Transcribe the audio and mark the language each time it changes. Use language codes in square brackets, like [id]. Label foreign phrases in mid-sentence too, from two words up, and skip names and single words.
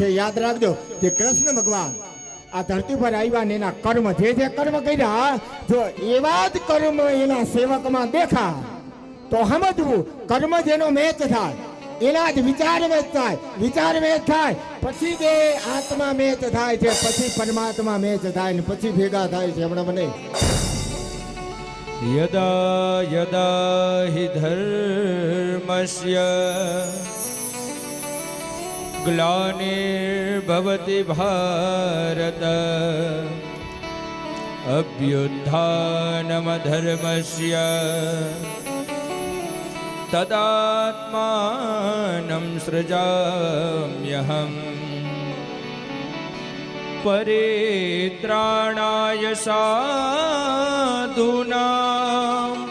[gu] યાદ રાખજો કે કૃષ્ણ ભગવાન આ ધરતી પર આવ્યા ને એના કર્મ જે કર્મ કર્યા, જો એવા જ કર્મ એના સેવકમાં દેખા તો સમજવું કર્મ જેનો મેચ થાય એના જ વિચાર મેચ થાય, વિચાર મેચ થાય પછી બે આત્મા મેચ થાય છે, પછી પરમાત્મા મેચ થાય ને પછી ભેગા થાય છે. હમણાં મને [sa] यदा यदा हि धर्मस्य ग्लानिर्भवति भारत अभ्युत्थानमधर्मस्य तदात्मानं सृजाम्यहम् परित्राणाय साधूनां